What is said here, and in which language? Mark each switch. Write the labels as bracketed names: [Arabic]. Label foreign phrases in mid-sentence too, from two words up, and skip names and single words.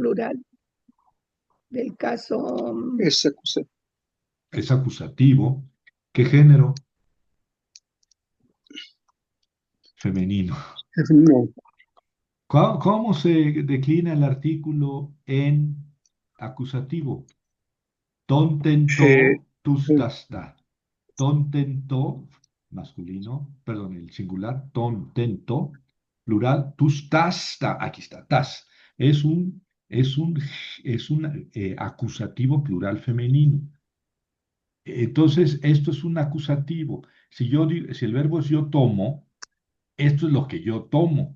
[Spanish] plural del caso Ese, ese. Es acusativo. ¿Qué género? Femenino. No. ¿Cómo se declina el artículo en acusativo? Eh, [Greek] Tontento, eh, tustasta. Tontento, [Spanish] masculino, perdón, el singular, tontento, plural, tustasta. Aquí está, tas. Es un, es un, es un acusativo plural femenino. Entonces, esto es un acusativo. Si el verbo es yo tomo, esto es lo que yo tomo.